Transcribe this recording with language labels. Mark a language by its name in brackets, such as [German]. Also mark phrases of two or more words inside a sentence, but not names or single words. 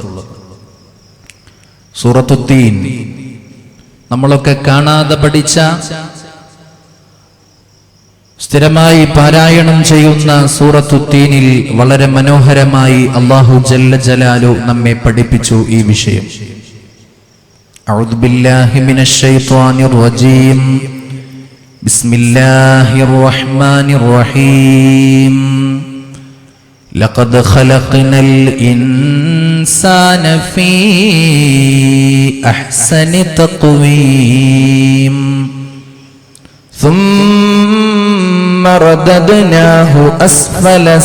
[Malayalam] സൂറത്തുൽ തീൻ നമ്മളൊക്കെ കാണാതെ പഠിച്ച, സ്ഥിരമായി പാരായണം ചെയ്യുന്ന സൂറത്തുൽ തീനിൽ വളരെ മനോഹരമായി [Arabic] الله جل جلاله [Malayalam] നമ്മെ പഠിപ്പിച്ചു ഈ വിഷയം. [Arabic] أعوذ بالله من الشيطان الرجيم بسم الله الرحمن الرحيم لقد خلقنا الإنسان في أحسن تقويم ثم رددناه أسفل